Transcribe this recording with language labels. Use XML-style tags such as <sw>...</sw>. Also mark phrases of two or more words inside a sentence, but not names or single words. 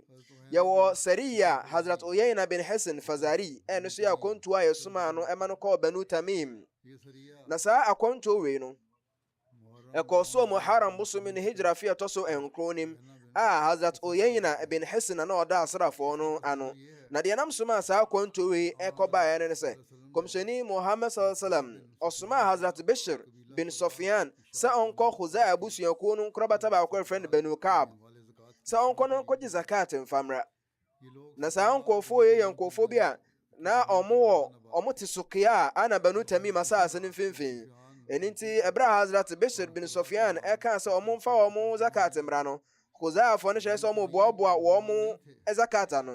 <ak>Yɛwɔ Sariya Hazrat Uyayna bin Hasan Fazari ɛno so yɛ akɔntuo a yɛsomaa no ɛma no kɔɔ Banu Tamim. Na saa akɔntuo wei no ɛkɔɔ so Muharram bosom ne hijra fi ɛtɔ so nkron nim a Hazrat Uyayna bin Hasan na ɔda asrafoɔ no ano. Na deɛ nam soma saa akɔntuo wei ɛkɔbaeɛ ne sɛ kɔmhyɛni Muhammad</ak> <ar>صلى الله عليه وسلم</ar> <ak>ɔsomaa Hazrat Bishr bin Sufyan sɛ ɔnkɔ Khuzaa abusuakuo no nkorabata baako ɛfrɛ no Banu Ka'b sɛ ɔnkɔ no nkɔgye zakat mfamra. Na saa nkɔɔfoɔ yi yɛ nkɔɔfoɔ bi a na ɔmo te Sukiya a ana Banu Tamim asase no mfimfini. Ɛno nti ɛberɛ a Hazrat Bishr bin Sufyan ɛkaa sɛ ɔmo mfa wɔn zakat mmra no Khuzaafoɔ no hyɛ sɛ ɔmo boaboa wɔn zakat no.</ak>